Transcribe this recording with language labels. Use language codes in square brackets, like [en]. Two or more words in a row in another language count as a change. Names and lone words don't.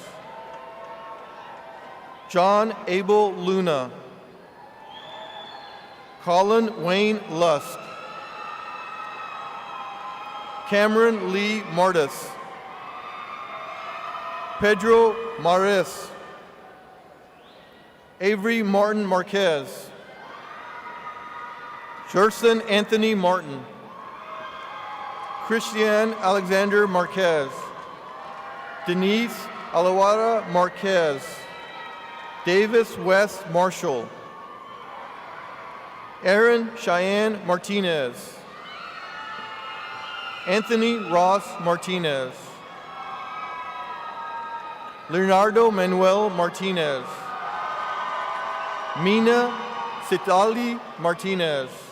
[en] John Abel Luna. Colin Wayne Lusk. Cameron Lee Martis. Pedro Mares. Avery Martin Marquez. Jerson Anthony Martin. Christian Alexander Marquez. Denise Alawara Marquez. Davis West Marshall. Aaron Cheyenne Martinez. Anthony Ross Martinez. Leonardo Manuel Martinez. Mina Sitali Martinez.